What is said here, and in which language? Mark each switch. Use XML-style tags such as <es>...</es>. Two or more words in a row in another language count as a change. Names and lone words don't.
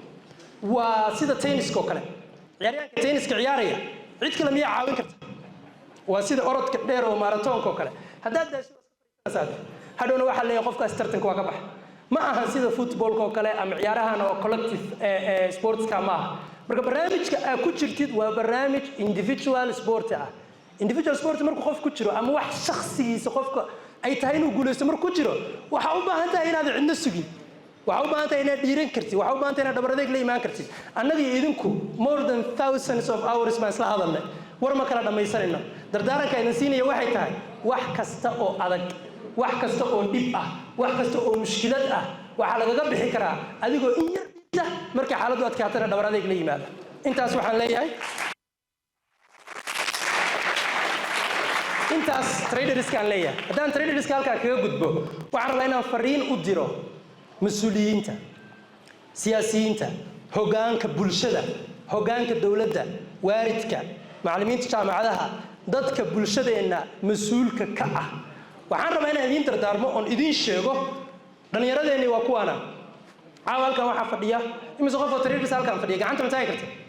<so>waa sida tenniska oo kale ciyaaryahanka tenniska ciyaaraya cid kale miyaa caawin karta waa sida orodka dheer oo marathonka oo kale haddaad daasho hadhowna waxaa leeyahay qofkaas tartanka waa ka baxa ma aha sida footballka oo kale ama ciyaarahan oo</so> <en>collective sportska</en> <so>ma aha marka barnaamijka aad ku jirtid waa barnaamij</so> <en>individual sport</en> <so>ah</so> <en>individual sport</en> <so>markuu qof ku jiro ama wax shakhsigiisa qofka ay tahay inuu guuleysto markuu ku jiro waxa u baahan tahay inaad cidna sugin waxa u baahan tahay inaad dhiiran kartid waxa u baahan tahay inaad dhabar adeeg la imaan kartid annaga idinku</so> <en>more than thousands of hours</en> <so>baan isla hadalnay war ma kala dhamaysanayno dardaaranka aynan siinaya waxay tahay wax kasta oo adag wax kasta oo dhib ah wax kasta oo mushkilad ah waxa lagaga bixi karaa adigoo in yar dhigta markay xaaladdu adkaatana dhabar adeeg la yimaado intaas waxaan leeyahay intaas traderska aan leeyahay haddaan traderska halkaa kaga gudbo waxaan rabaa inaan fariin u diro mas-uuliyiinta siyaasiyiinta hoggaanka bulshada hoggaanka dowladda waaridka macallimiinta jaamacadaha dadka bulshadeenna mas-uulka ka ah waxaan rabaa inaan idiin dardaarmo oon idiin sheego dhallinyaradeenni waa kuwaana caawa halkan waxaa fadhiya imise qof oo traderska halkan fadhiya gacanta ma taagi karta</so>